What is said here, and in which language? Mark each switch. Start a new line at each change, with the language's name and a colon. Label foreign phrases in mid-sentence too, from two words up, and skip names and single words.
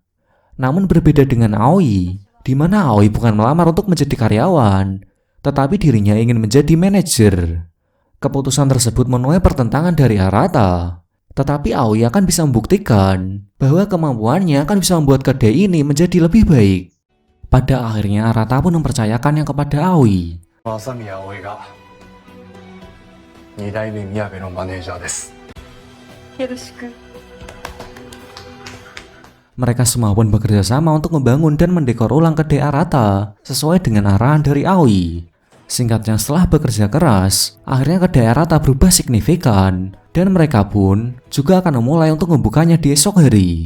Indonesian: Namun berbeda dengan Aoi, di mana Aoi bukan melamar untuk menjadi karyawan, tetapi dirinya ingin menjadi manajer. Keputusan tersebut menuai pertentangan dari Arata, tetapi Aoi akan bisa membuktikan bahwa kemampuannya akan bisa membuat kedai ini menjadi lebih baik. Pada akhirnya Arata pun mempercayakannya kepada Aoi.
Japanese: Masami Aoi ga 2代目宮部のマネージャーです。
Indonesian: Mereka semua pun bekerja sama untuk membangun dan mendekor ulang kedai Arata sesuai dengan arahan dari Aoi. Singkatnya, setelah bekerja keras, akhirnya kedai Arata berubah signifikan dan mereka pun juga akan memulai untuk membukanya di esok hari.